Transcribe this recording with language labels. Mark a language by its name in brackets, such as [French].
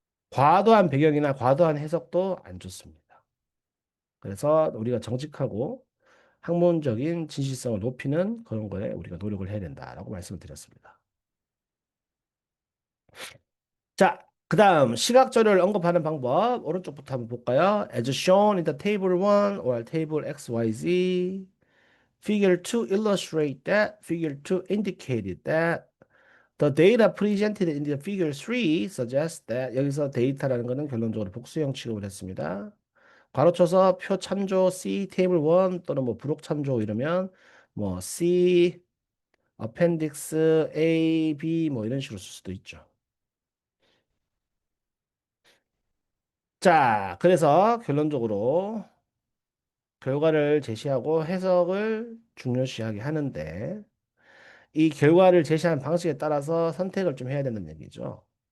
[Korean] 과도한 배경이나 과도한 해석도 안 좋습니다. 그래서 우리가 정직하고 학문적인 진실성을 높이는 그런 거에 우리가 노력을 해야 된다라고 말씀을 드렸습니다. 자, 그 다음 시각자료를 언급하는 방법 오른쪽부터 한번 볼까요? [English] As shown in the table 1 or table XYZ Figure 2 illustrate that Figure 2 indicated that The data presented in the figure 3 suggests that [Korean] 여기서 데이터라는 것은 결론적으로 복수형 취급을 했습니다. 괄호쳐서 표 참조 C 테이블 1 또는 뭐 부록 참조 이러면 뭐 C appendix A, B 뭐 이런 식으로 쓸 수도 있죠. 자, 그래서 결론적으로 결과를 제시하고 해석을 중요시하게 하는데 이 결과를 제시한 방식에 따라서 선택을 좀 해야 된다는 얘기죠.